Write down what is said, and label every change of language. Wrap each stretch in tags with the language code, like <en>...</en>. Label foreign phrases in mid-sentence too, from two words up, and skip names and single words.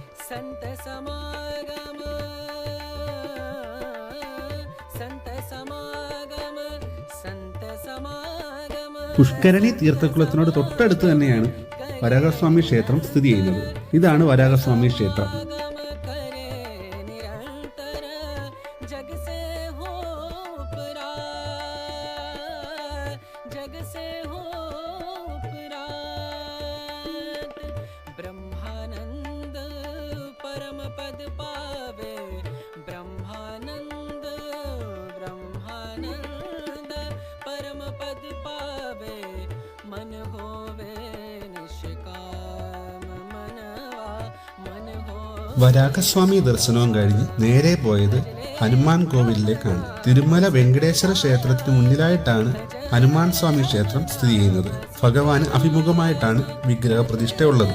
<hi>संत समागम संत समागम संत समागम</hi> <ml>പുഷ്കരണി തീർത്ഥക്കുളത്തിനോട് തൊട്ടടുത്ത് തന്നെയാണ് വരാഹസ്വാമി ക്ഷേത്രം സ്ഥിതി ചെയ്യുന്നത്. ഇതാണ് വരാഹസ്വാമി ക്ഷേത്രം.</ml> <hi>करे निरंतर जग से हो उपरात जग से हो उपरात ब्रह्मानंद परम पद पावे ब्रह्मानंद ब्रह्मानंद परम पद पावे मन होवे निष्काम मनवा मन हो</hi> <ml>വരാഹസ്വാമി ദർശനവും കഴിഞ്ഞ് നേരെ പോയത് ഹനുമാൻ കോവിലിലേക്കാണ്. തിരുമല വെങ്കടേശ്വര ക്ഷേത്രത്തിന് മുന്നിലായിട്ടാണ് ഹനുമാൻ സ്വാമി ക്ഷേത്രം സ്ഥിതി ചെയ്യുന്നത്. ഭഗവാന് അഭിമുഖമായിട്ടാണ് വിഗ്രഹ പ്രതിഷ്ഠയുള്ളത്.</ml>